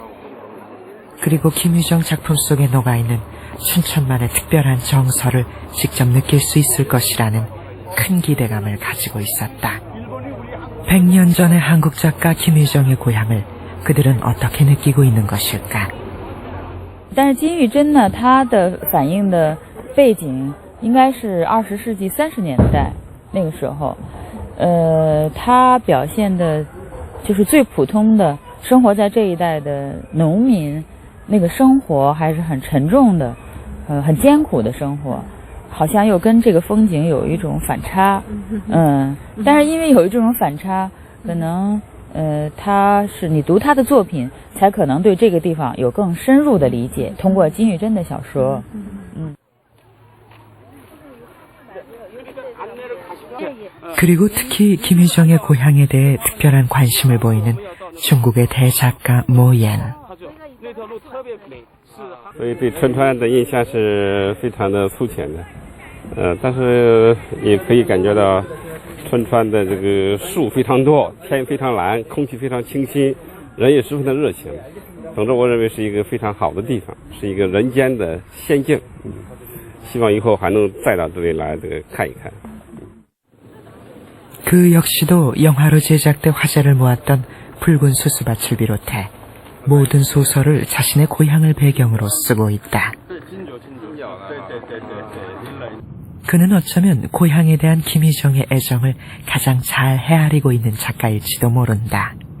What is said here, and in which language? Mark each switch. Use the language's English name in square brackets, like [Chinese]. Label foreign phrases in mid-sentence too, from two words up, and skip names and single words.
[Korean] 그리고 김유정 작품 속에 녹아있는 춘천만의 특별한 정서를 직접 느낄 수 있을 것이라는 큰 기대감을 가지고 있었다. 100년 전의 한국 작가 김유정의 고향을 그들은 어떻게 느끼고 있는 것일까? [Chinese] 但是金玉珍呢，它的反映的背景应该是20世纪30年代那个时候，它表现的就是最普通的生活在这一带的农民，那个生活还是很沉重的，很艰苦的生活，好像又跟这个风景有一种反差，但是因为有这种反差，可能他是你读他的作品，才可能对这个地方有更深入的理解。通过金玉珍的小说， [Korean] 그리고 특히 김유정의 고향에 대해 특별한 관심을 보이는 중국의 대작가 모옌. [Chinese] 所以对春川的印象是非常的粗浅的，但是也可以感觉到春川的这个树非常多，天非常蓝，空气非常清新，人也十分的热情。总之，我认为是一个非常好的地方，是一个人间的仙境。希望以后还能再到这里来看一看。 [Korean] 그 역시도 영화로 제작돼 화제를 모았던 붉은 수수밭을 비롯해 모든 소설을 자신의 고향을 배경으로 쓰고 있다. 그는 어쩌면 고향에 대한 김유정의 애정을 가장 잘 헤아리고 있는 작가일지도 모른다.